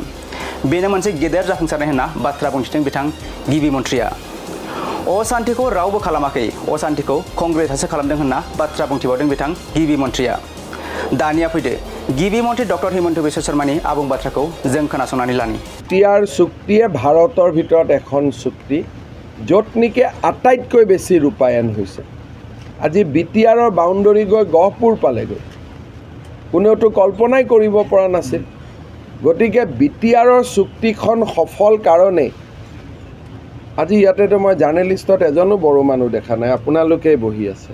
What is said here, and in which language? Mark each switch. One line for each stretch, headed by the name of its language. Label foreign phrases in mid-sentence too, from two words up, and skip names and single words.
Bodo: बेनो मोनसे गेदेर जाफुंसारनाय होनना बाथ्रा बुंथिदों बिथां गिबि मन्थ्रिया। अशान्तिखौ रावबो खालामाखै, अशान्तिखौ कंग्रेसआसो खालामदों होनना बाथ्रा बुंथिबावदों बिथां गिबि मन्थ्रिया। दानिया फैदो गिबि मन्थ्रि डक्टर हिमन्त बिश्व शर्मानि आबुं बाथ्राखौ जों खोनासंनानै लानि।
Assamese: बिटिआर চুক্তিয়ে ভাৰতৰ ভিতৰত এখন চুক্তি য'ত নেকি আটাইতকৈ বেছি ৰূপায়ণ হৈছে। আজি বিটিআৰৰ বাউণ্ডৰী গৈ গহপুৰ পালেগৈ, কোনেওতো কল্পনাই কৰিব পৰা নাছিল। গতিকে বিটিআৰৰ চুক্তিখন সফল কাৰণেই আজি ইয়াতেতো মই জাৰ্নেলিষ্টত এজনো বড়ো মানুহ দেখা নাই, আপোনালোকেই বহি আছে।